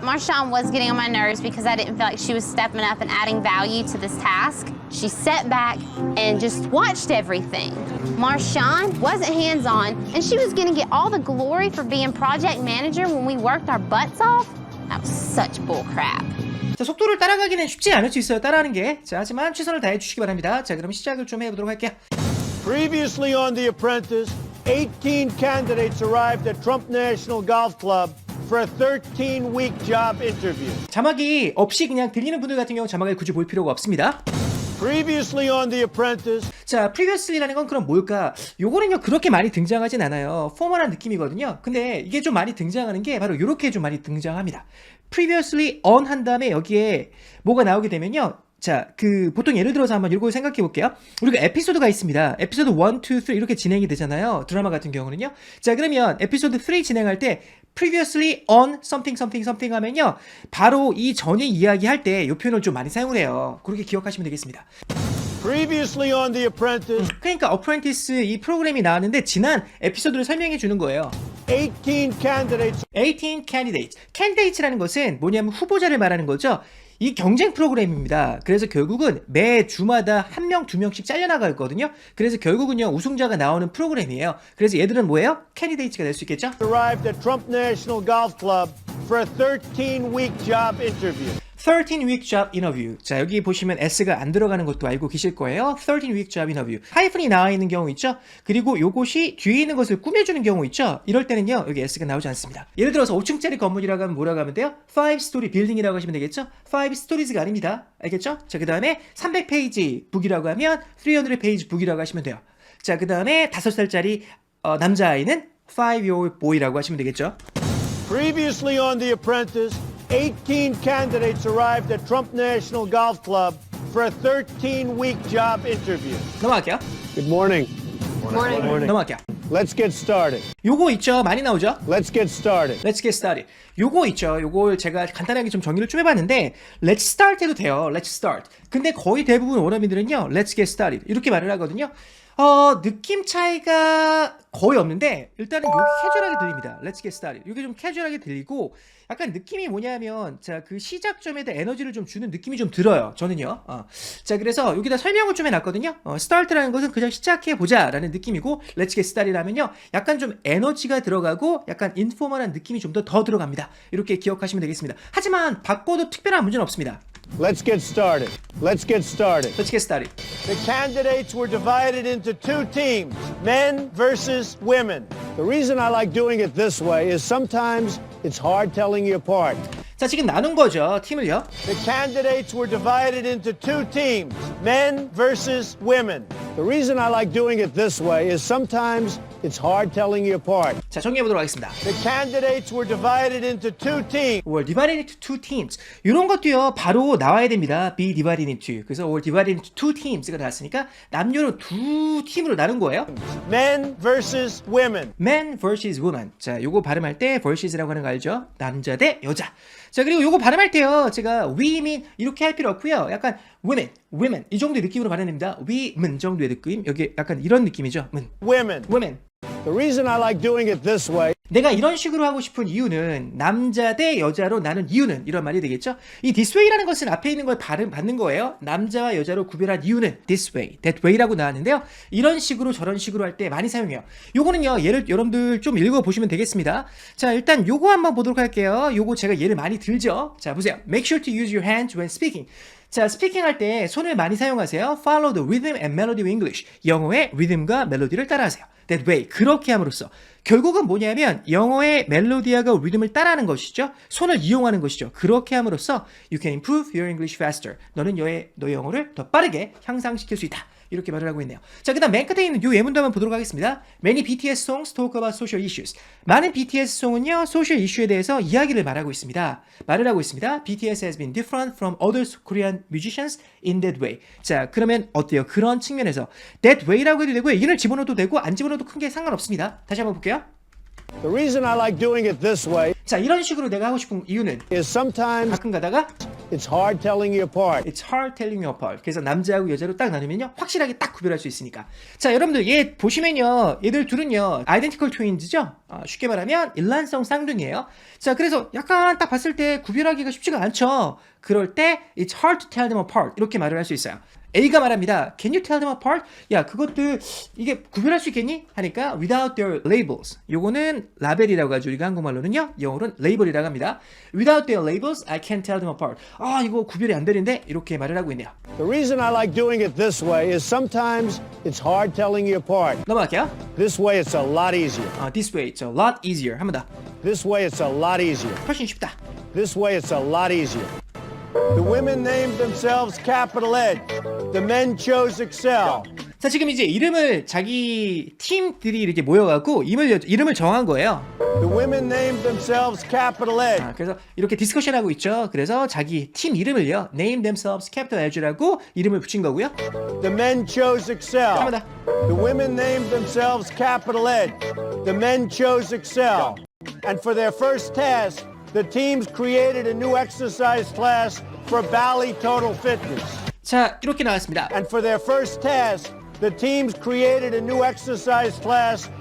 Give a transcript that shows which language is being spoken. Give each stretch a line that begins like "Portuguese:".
English: Marshawn was getting on my nerves because I didn't feel like she was stepping up and adding value to this task. She sat back and just watched everything. Marshawn wasn't hands-on, and she was gonna get all the glory for being project manager when we worked our butts off. That was such bull crap.
Korean: 자, 속도를 따라가기는 쉽지 않을 수 있어요, 따라하는 게. 자, 하지만 최선을 다해 주시기 바랍니다. 자, 그럼 시작을 좀 해보도록 할게요.
English: Previously on The Apprentice, 18 candidates arrived at Trump National Golf Club for a 13-week job interview.
Korean: 자막이 없이 그냥 들리는 분들 같은 경우 자막을 굳이 볼 필요가 없습니다.
English: Previously on The Apprentice.
Korean: 자, previously라는 건 그럼 뭘까? 요거는요, 그렇게 많이 등장하진 않아요. 포멀한 느낌이거든요. 근데 이게 좀 많이 등장하는 게 바로 요렇게 좀 많이 등장합니다. previously on 한 다음에 여기에 뭐가 나오게 되면요. 자, 보통 예를 들어서 한번 이거 생각해 볼게요. 우리가 에피소드가 있습니다. 에피소드 1, 2, 3 이렇게 진행이 되잖아요. 드라마 같은 경우는요. 자, 그러면 에피소드 3 진행할 때
English: previously on something something something
Korean: 하면요. 바로 이 전에 이야기할 때 이 표현을 좀 많이 사용을 해요. 그렇게 기억하시면 되겠습니다.
English: Previously on The Apprentice.
Korean: 그러니까 어프렌티스 이 프로그램이 나왔는데 지난 에피소드를 설명해 주는 거예요.
English: 18 candidates. 18 candidates.
Korean: candidates라는 것은 뭐냐면 후보자를 말하는 거죠. 이 경쟁 프로그램입니다. 그래서 결국은 매 주마다 한 명, 두 명씩 잘려나가거든요. 그래서 결국은요, 우승자가 나오는 프로그램이에요. 그래서 얘들은 뭐예요? 캐디데이트가 될 수 있겠죠?
English: Arrived at Trump National Golf Club for a 13-week job interview. 13-week job interview.
Korean: 자, 여기 보시면 S가 안 들어가는 것도 알고 계실 거예요.
English: 13-week job interview.
Korean: 하이픈이 나와 있는 경우 있죠? 그리고 요것이 뒤에 있는 것을 꾸며주는 경우 있죠? 이럴 때는요, 여기 S가 나오지 않습니다. 예를 들어서 5층짜리 건물이라고 하면 뭐라고 하면 돼요?
English: 5-story building
Korean: 이라고 하시면 되겠죠? 5stories가 아닙니다. 알겠죠? 자, 그 다음에 300페이지 북이라고 하면 300페이지 북이라고 하시면 돼요. 자, 그 다음에 5살짜리 남자아이는
English: 5-year-old boy
Korean: 라고 하시면 되겠죠?
English: Previously on The Apprentice, 18 candidates arrived at Trump National Golf Club for a 13-week job interview.
Korean: 넘어갈게요.
English: Good morning.
Korean: 넘어갈게요.
English: Let's get started.
Korean: 요거 있죠? 많이 나오죠?
English: Let's get started. Let's get started.
Korean: 요거 있죠? 요걸 제가 간단하게 좀 정리를 좀 해봤는데
English: Let's start
Korean: 해도 돼요.
English: Let's start.
Korean: 근데 거의 대부분 원어민들은요
English: Let's get started
Korean: 이렇게 말을 하거든요. 느낌 차이가 거의 없는데 일단은 요게 캐주얼하게 들립니다.
English: Let's get started.
Korean: 요게 좀 캐주얼하게 들리고 약간 느낌이 뭐냐면 자, 그 시작점에 대한 에너지를 좀 주는 느낌이 좀 들어요. 저는요. 자, 그래서 여기다 설명을 좀 해놨거든요. start라는 것은 그냥 시작해보자 라는 느낌이고
English: Let's get started
Korean: 라면요 약간 좀 에너지가 들어가고 약간 인포멀한 느낌이 좀 더 들어갑니다. 이렇게 기억하시면 되겠습니다. 하지만 바꿔도 특별한 문제는 없습니다.
English: Let's get started. Let's get started. Let's get started. The candidates were divided into two teams, men versus women. The reason I like doing it this way is sometimes it's hard telling you apart.
Korean: 자, 지금 나눈 거죠. 팀을요.
English: The candidates were divided into two teams, men versus women. The reason I like doing it this way is sometimes it's hard telling you apart.
Korean: 자, 정리해보도록 하겠습니다.
English: The candidates were divided into two teams. Were divided into two teams.
Korean: 이런 것도요, 바로 나와야 됩니다.
English: Be divided into.
Korean: 그래서
English: were divided into two teams
Korean: 가 나왔으니까 남녀로 두 팀으로 나눈 거예요.
English: Men versus women. Men versus women.
Korean: 자, 요거 발음할 때 versus라고 하는 거 알죠? 남자 대 여자. 자, 그리고 요거 발음할 때요, 제가 women 이렇게 할 필요 없고요. 약간 women 이 정도의 느낌으로 발음됩니다. women 정도의 느낌. 여기 약간 이런 느낌이죠.
English: women. The reason I like doing it this way.
Korean: 내가 이런 식으로 하고 싶은 이유는 남자 대 여자로 나눈 이유는 이런 말이 되겠죠. 이 this way라는 것은 앞에 있는 걸 받는 거예요. 남자와 여자로 구별한 이유는
English: this way, that way
Korean: 라고 나왔는데요. 이런 식으로 저런 식으로 할 때 많이 사용해요. 요거는요, 예를 여러분들 좀 읽어보시면 되겠습니다. 자, 일단 요거 한번 보도록 할게요. 요거 제가 예를 많이 들죠. 자, 보세요.
English: Make sure to use your hands when speaking.
Korean: 자, 스피킹 할 때 손을 많이 사용하세요.
English: Follow the rhythm and melody of English.
Korean: 영어의 리듬과 멜로디를 따라하세요.
English: That way.
Korean: 그렇게 함으로써 결국은 뭐냐면 영어의 멜로디아가 리듬을 따라하는 것이죠. 손을 이용하는 것이죠. 그렇게 함으로써
English: you can improve your English faster.
Korean: 너는 너의 영어를 더 빠르게 향상시킬 수 있다. 이렇게 말을 하고 있네요. 자, 그 다음 맨 끝에 있는 이 예문도 한번 보도록 하겠습니다.
English: Many BTS songs talk about social issues.
Korean: 많은 BTS 송은요, 소셜 이슈에 대해서 이야기를 말을 하고 있습니다.
English: BTS has been different from other Korean musicians in that way.
Korean: 자, 그러면 어때요? 그런 측면에서 that way라고 해도 되고 이를 집어넣어도 되고 안 집어넣어도 큰 게 상관없습니다. 다시 한번 볼게요.
English: The reason I like doing it this way.
Korean: 자, 이런 식으로 내가 하고 싶은 이유는
English: is sometimes
Korean: 가끔 가다가
English: it's hard telling you apart. It's hard telling you apart.
Korean: 그래서 남자하고 여자로 딱 나누면요, 확실하게 딱 구별할 수 있으니까. 자, 여러분들 얘 보시면요, 얘들 둘은요
English: identical twins
Korean: 죠. 쉽게 말하면 일란성 쌍둥이에요. 자, 그래서 약간 딱 봤을 때 구별하기가 쉽지가 않죠. 그럴 때
English: it's hard to tell them apart
Korean: 이렇게 말을 할 수 있어요. A가 말합니다.
English: Can you tell them apart?
Korean: 야, 그것들 이게 구별할 수 있겠니? 하니까
English: without their labels.
Korean: 요거는 라벨이라고 하죠. 우리가 한국말로는요. 영어로는 레이블이라고 합니다.
English: Without their labels, I can't tell them apart.
Korean: 이거 구별이 안 되는데 이렇게 말을 하고 있네요.
English: The reason I like doing it this way is sometimes it's hard telling you apart.
Korean: 넘어갈게요.
English: This way it's a lot easier. This way it's a lot easier.
Korean: 한 번 더.
English: This way it's a lot easier.
Korean: 훨씬 쉽다.
English: This way it's a lot easier. The women named themselves Capital Edge. The men chose Excel.
Korean: 자, 지금 이제 이름을 자기 팀들이 이렇게 모여갖고 이름을 정한 거예요.
English: The women named themselves Capital Edge.
Korean: 그래서 이렇게 디스커션하고 있죠. 그래서 자기 팀 이름을요,
English: name themselves Capital Edge
Korean: 라고 이름을 붙인 거고요.
English: The men chose Excel.
Korean: 한 번 더.
English: The women named themselves Capital Edge. The men chose Excel. And for their first task, the teams created a new exercise class for Bally Total Fitness.
Korean: 자, 이렇게 나왔습니다.
English: And for their first task, the teams created a new exercise class